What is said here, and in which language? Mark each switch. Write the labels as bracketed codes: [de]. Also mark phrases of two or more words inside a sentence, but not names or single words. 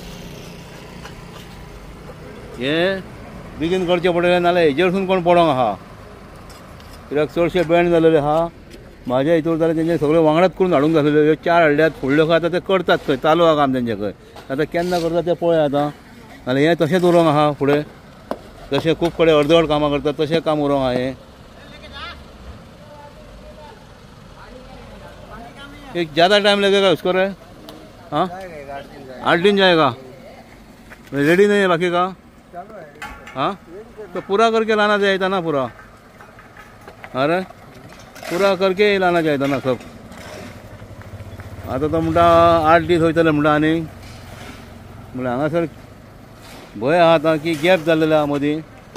[kok] हे बेगीन करचे पडले नाल्यार हेजेर वचून कोण पडोंक आहा कित्याक चडशे बँड जाल्लेले आहा म्हाज्या हितूर जाल्यार तेंचे सगळे वांगडाच करून हाडूंक जाल्ले ह्यो 4 हाडल्यात फुडल्यो खंय आतां ते करतात खंय चालू आहा काम तेंचे खंय आतां केन्ना करता ते पळया आतां नाल्यार हें तशेंच उरोंक आहा फुडें तशें खूब कडेन अर्दवट कामां करतात तशें काम उरोंक आहा हें [hi] एक ज़्यादा टाइम लगेगा उसको रे हाँ 8 दिन जाएगा रेडी नहीं है बाकी का हाँ तो पूरा करके लाना चाहिए था ना पूरा अरे पूरा करके लाना चाहिए था ना सब [kok] आता तो म्हणटा 8 दीस वयतले म्हणटा आनी म्हणल्यार हांगासर भंय आहा आतां की गॅप जाल्लेले आहा मदीं